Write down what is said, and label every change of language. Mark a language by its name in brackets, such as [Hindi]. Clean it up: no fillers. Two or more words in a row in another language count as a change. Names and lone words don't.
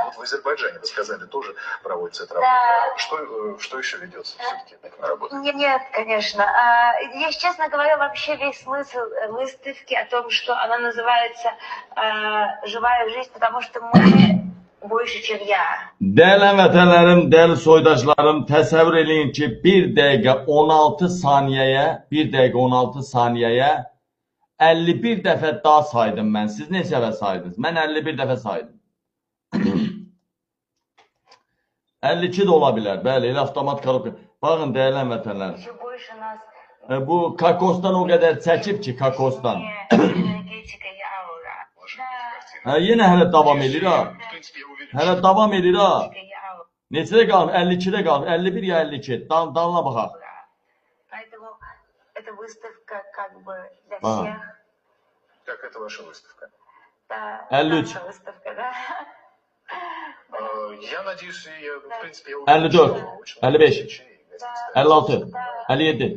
[Russian] Вот в Азербайджане, вы сказали, тоже проводится эта работа. Что еще ведется все-таки на работу? Нет, конечно. Если честно говоря, вообще весь смысл выставки о том, что она называется «Живая жизнь», потому что мы больше, чем я. [Azerbaijani] Değerli vətənlərim, değerli soydaşlarım, təsəvvür edin ki, 1 dəqiqə 16 saniyəyə 51 dəfə daha saydım mən. Siz neçə dəfə saydınız? Mən 51 dəfə saydım. 52 də ola bilər. Bəli, elə avtomat korobka. Baxın, değerli vətənlərim. Bu kakosdan o qədər çəkib ki, kakosdan. Yenə hələ davam edir ha. Hələ davam edir ha. Neçədə qalmış? 52-də qalmış. 51 ya 52. Dalına baxaq. [Russian] Это выставка как бы для Ага. всех. Как это ваша выставка? Да, 53. наша выставка, да. Я надеюсь, в принципе, я 54, что очень 55, людей гостей 56, 57,